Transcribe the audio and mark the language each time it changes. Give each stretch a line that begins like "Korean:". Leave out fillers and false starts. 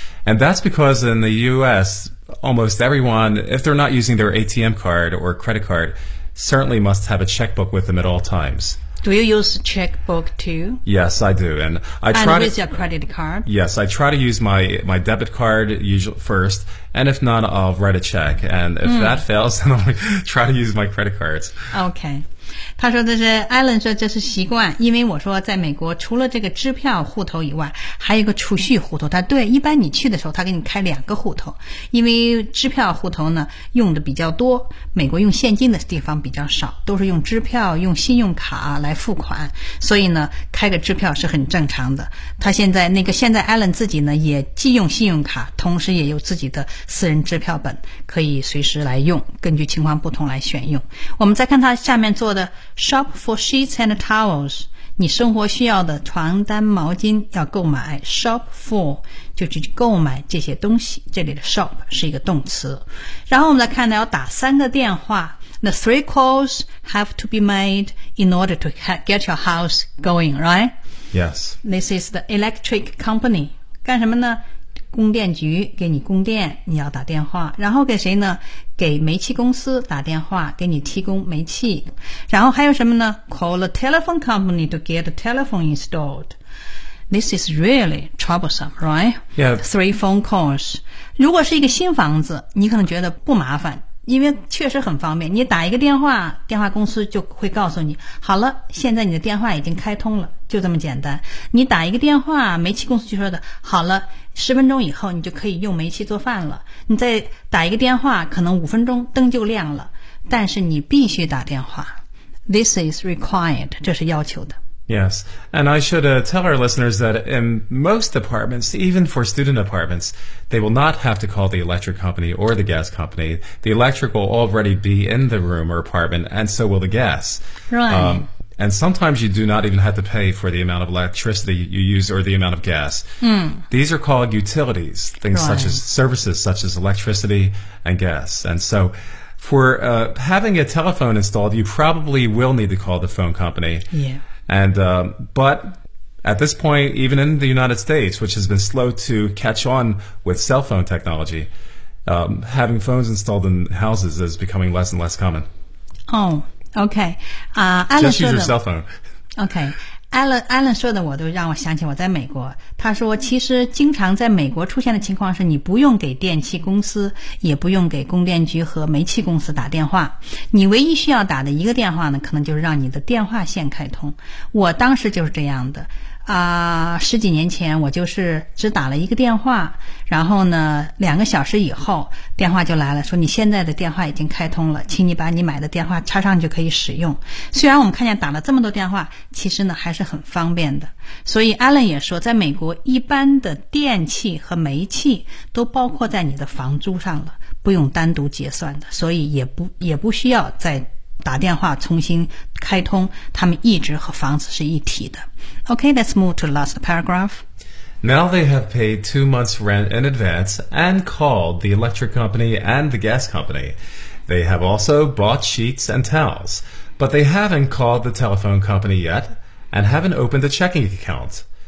English: And that's because in the U.S., almost everyone, if they're not using their ATM card or credit card, certainly must have a checkbook with them at all times. Do you use checkbook too? Yes, I do. And I try to, with your credit card? Yes, I try to use my debit card usually first. And if not, I'll write a check. And if that fails, then I'll try to use my credit cards. Okay.
Chinese: 他说这是 Alan 说这是习惯，因为我说在美国除了这个支票户头以外，还有一个储蓄户头。他对，一般你去的时候他给你开两个户头，因为支票户头呢用的比较多，美国用现金的地方比较少，都是用支票用信用卡来付款，所以呢开个支票是很正常的。他现在 Alan 自己呢也既用信用卡，同时也有自己的私人支票本，可以随时来用，根据情况不同来选用。我们再看他下面做的
English: Shop for sheets and towels.
Chinese: 你生活需要的床单毛巾要购买。
English: Shop for
Chinese: 就去购买这些东西。这里的 shop 是一个动词。然后我们来看到要打三个电话。
English: The three calls have to be made in order to get your house going, right? Yes. This is the electric company.
Chinese: 干什么呢？供电局给你供电，你要打电话。然后给谁呢？给煤气公司打电话，给你提供煤气。然后还有什么呢？
English: Call a telephone company to get a telephone installed. This is really troublesome, right? Yeah. Three phone calls.
Chinese: 如果是一个新房子，你可能觉得不麻烦，因为确实很方便，你打一个电话，电话公司就会告诉你，好了，现在你的电话已经开通了，就这么简单。你打一个电话，煤气公司就说的，好了，十分钟以后你就可以用煤气做饭了。你再打一个电话，可能五分钟灯就亮了，但是你必须打电话。
English: This is required,
Chinese: 这是要求的。
English: Yes, and I should tell our listeners that in most apartments, even for student apartments, they will not have to call the electric company or the gas company. The electric will already be in the room or apartment, and so will the gas. Right. And sometimes you do not even have to pay for the amount of electricity you use or the amount of gas. These are called utilities, things such as electricity and gas. And so for having a telephone installed, you probably will need to call the phone company. Yeah. And, but at this point, even in the United States, which has been slow to catch on with cell phone technology, having phones installed in houses is becoming less and less common. Oh, okay. Just use your cell phone. Okay.
Chinese: Alan 说的我都让我想起我在美国，他说其实经常在美国出现的情况是，你不用给电器公司，也不用给供电局和煤气公司打电话，你唯一需要打的一个电话呢，可能就是让你的电话线开通。我当时就是这样的啊，十几年前我就是只打了一个电话，然后呢两个小时以后电话就来了，说你现在的电话已经开通了，请你把你买的电话插上就可以使用。虽然我们看见打了这么多电话，其实呢还是很方便的。所以 Alan 也说，在美国一般的电器和煤气都包括在你的房租上了，不用单独结算的，所以也不需要再打电话重新开通，他们一直和房子是一体的。
English: Okay, let's move to the last paragraph. Now they have paid 2 months rent in advance and called the electric company and the gas company. They have also bought sheets and towels, but they haven't called the telephone company yet and haven't opened a checking account.